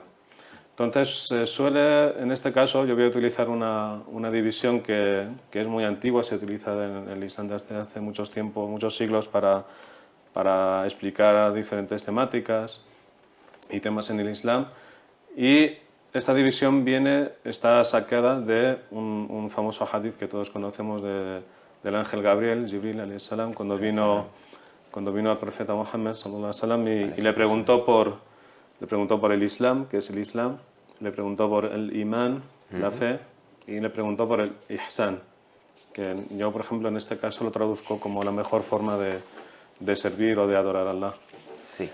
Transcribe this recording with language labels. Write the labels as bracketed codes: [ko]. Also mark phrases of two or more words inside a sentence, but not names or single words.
[es] Entonces, en este caso, yo voy a utilizar una división que es muy antigua, se utiliza en el Islam desde hace muchos siglos para explicar diferentes temáticas y temas en el Islam. Y esta división está sacada de un famoso hadith que todos conocemos del ángel Gabriel, [ar] جبريل عليه السلام, [es] cuando vino al profeta Muhammad [ar] صلى الله عليه وسلم [es] y le preguntó por el Islam, qué es el Islam, le preguntó por el imán, la fe, y le preguntó por el ihsan, que yo, por ejemplo, en este caso lo traduzco como la mejor forma de servir o de adorar a Allah. Sí.